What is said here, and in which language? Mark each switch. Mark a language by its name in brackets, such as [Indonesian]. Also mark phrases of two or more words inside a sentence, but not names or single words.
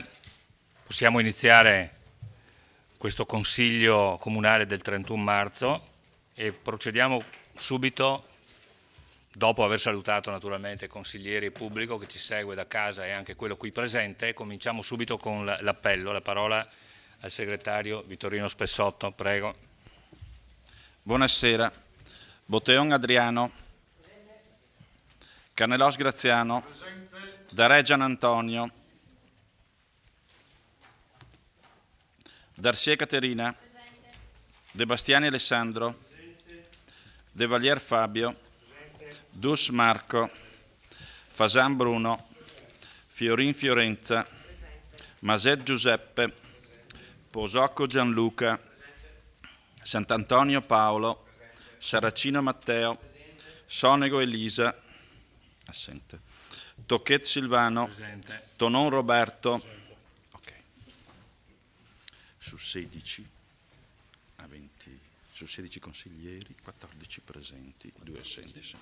[Italian] Possiamo iniziare questo Consiglio Comunale del 31 marzo e procediamo subito, dopo aver salutato naturalmente i consiglieri e il pubblico che ci segue da casa e anche quello qui presente. Cominciamo subito con l'appello. La parola al segretario Vittorino Spessotto, prego. Buonasera. Botteon Adriano. Carnelos Graziano. Dareggian Antonio. Darcier Caterina. De Bastiani Alessandro. De Valier Fabio. Dus Marco. Fasan Bruno. Fiorin Fiorenza. Maset Giuseppe. Posocco Gianluca. Sant'Antonio Paolo. Saracino Matteo. Sonego Elisa. Assente. Tocchet Silvano. Presente. Tonon Roberto. Ok. Su 16 a 20, su 16 consiglieri, 14 presenti, 2 assenti.